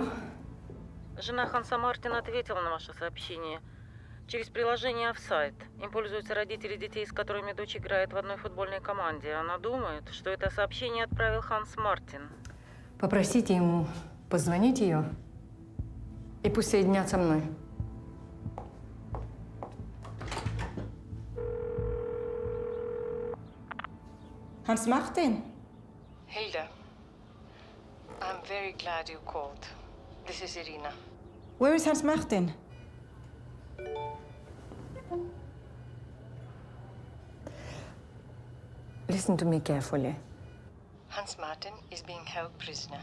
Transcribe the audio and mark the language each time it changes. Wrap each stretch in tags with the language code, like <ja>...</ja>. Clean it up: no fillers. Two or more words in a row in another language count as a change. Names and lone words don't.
<ru>Жена Ханса Мартина ответила на ваше сообщение. Через приложение Offside. Им пользуются родители детей, с которыми дочь играет в одной футбольной команде. Она думает, что это сообщение отправил Ханс Мартин. Попросите ему позвонить ее и пусть соединят со мной.</ru> <en>Hans Martin? Hilda, I'm very glad you called. This is Irina. Where is Hans Martin? Listen to me carefully. Hans Martin is being held prisoner.</en>